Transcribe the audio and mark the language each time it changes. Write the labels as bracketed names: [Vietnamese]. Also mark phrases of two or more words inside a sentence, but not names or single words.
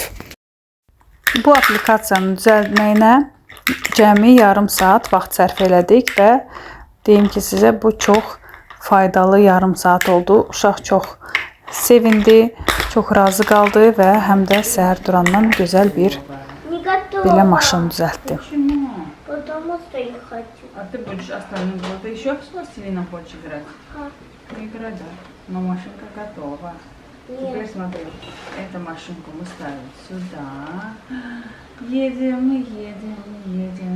[Azerbaijani] Bu aplikasiyanın düzəltməyinə cəmi yarım saat vaxt sərf elədik və deyim ki, sizə bu çox faydalı yarım saat oldu. Uşaq çox sevindi, çox razı qaldı və həm də səhər durandan gözəl bir belə maşın düzəltdi. [Russian] А ты будешь остальным было? Ты еще с пластилином хочешь играть? Играть, да. Но машинка готова. Теперь смотри, эту машинку мы ставим сюда. Едем.